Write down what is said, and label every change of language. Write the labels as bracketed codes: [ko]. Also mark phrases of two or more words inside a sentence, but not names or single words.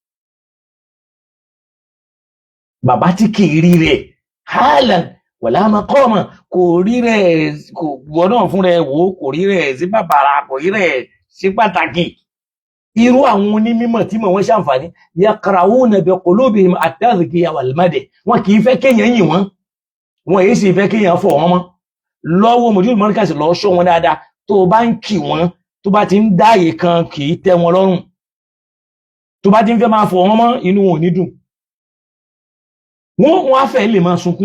[yo] bàbá tí kì í rí rẹ̀ [ar] حالاً ولا مقاماً [yo] kò rí rẹ̀ kò gbọ́dọ̀ fún rẹ̀ wò kò rí rẹ̀ sí bàbàrà kò rí rẹ̀ sí pàtàkì. irú àwọn onímọ̀ tí mọ̀ wọ́n ṣàǹfààní [ar] يقرؤون بقلوبهم التزكية والمدح [yo] wọn kì í fẹ́ kéèyàn yìn wọ́n wọn èyí sì fẹ́ kéèyàn fọ̀ wọ́n mọ́. lọ́wọ́ Mudirul Markaz lọ ṣọ́ wọn dáadáa tó bá ń kì wọ́n tó bá ti ń dáàyè kan kì í tẹ́ wọn lọ́rùn tó bá ti ń fẹ́ máa fọ̀ wọ́n mọ́ inú wọn ò ní dùn. wọ́n á fẹ́ lè máa sunkún.